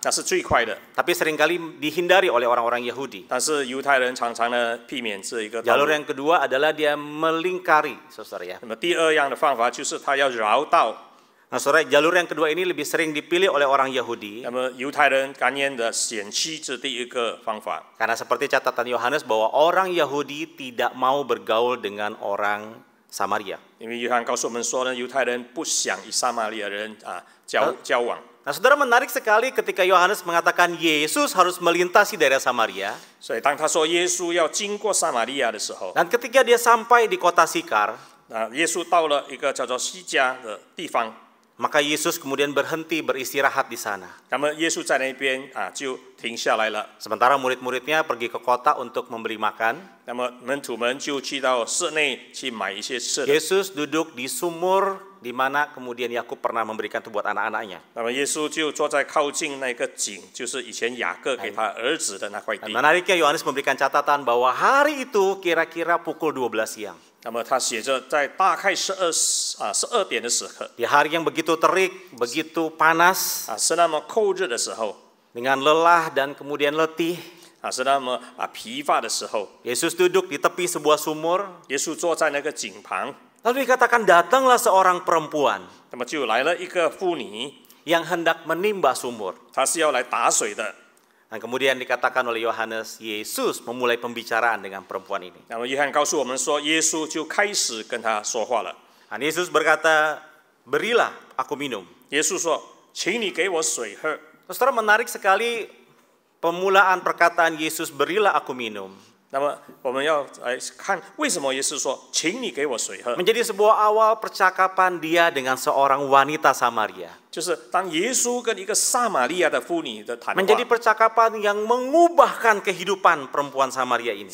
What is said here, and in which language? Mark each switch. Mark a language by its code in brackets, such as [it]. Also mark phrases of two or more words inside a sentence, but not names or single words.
[zh] 那是最快的， [id] tapi seringkali dihindari oleh orang-orang Yahudi. [zh] 但是犹太人常常呢避免这一个道 [id] Jalur [zh] 路。 [id] yang kedua adalah dia melingkari, saudara ya. [zh] 那么第二样的方法就是他要绕道， [id] Nah, saudara, jalur yang kedua ini lebih sering dipilih oleh orang Yahudi [zh] 那么犹太人甘愿的选区这第一个方法， [id] karena seperti catatan Yohanes bahwa orang Yahudi tidak mau bergaul dengan orang Samaria. [zh] 因为约翰告诉我们说呢，犹太人不想与撒玛利亚人交往。 [id] Nah, saudara, menarik sekali ketika Yohanes mengatakan Yesus harus melintasi daerah Samaria. [zh] 所以当他说耶稣要经过撒玛利亚的时候， [id] Dan ketika dia sampai di kota Sikar, [zh] 耶稣到了一个叫做西迦的地方， [id] maka Yesus kemudian berhenti beristirahat di sana. [zh] 那么耶稣在那边就停下来了。 [id] Sementara murid-muridnya pergi ke kota untuk memberi makan. [zh] 那么门徒们就去到室内去买一些吃的。 [id] Yesus duduk di sumur di mana kemudian Yakub pernah memberikan itu buat anak-anaknya. [zh] 那么耶稣就坐在靠近那个井，就是以前雅各给他儿子的那块 [id] Dan [zh] 地。 [id] menariknya Yohanes memberikan catatan bahwa hari itu kira-kira pukul 12 siang. [zh] 那么他写着在大概12点的时刻 [id] di hari yang begitu terik, begitu panas, [zh] 是那么酷热的时候 [id] dengan lelah dan kemudian letih, [zh] 是那么疲乏的时候， [id] Yesus duduk di tepi sebuah sumur, [zh] 耶稣坐在那个井旁， [id] lalu dikatakan datanglah seorang perempuan [zh] 那么就来了一个妇女， [id] yang hendak menimba sumur. [zh] 她是要来打水的。 [id] Dan kemudian dikatakan oleh Yohanes, Yesus memulai pembicaraan dengan perempuan ini. [zh] 那么约翰告诉我们说，耶稣就开始跟她说话了。 [id] Dan Yesus berkata, berilah aku minum. [zh] 耶稣说：“请你给我水喝。” [id] Saudara, menarik sekali pemulaan perkataan Yesus, berilah aku minum. [zh] 那么我们要来看为什么耶稣说：“请你给我水喝。” [id] Menjadi sebuah awal percakapan dia dengan seorang wanita Samaria. [zh] 就是当耶稣跟一个撒玛利亚的妇女的谈话， [id] Menjadi percakapan yang mengubahkan kehidupan perempuan Samaria ini.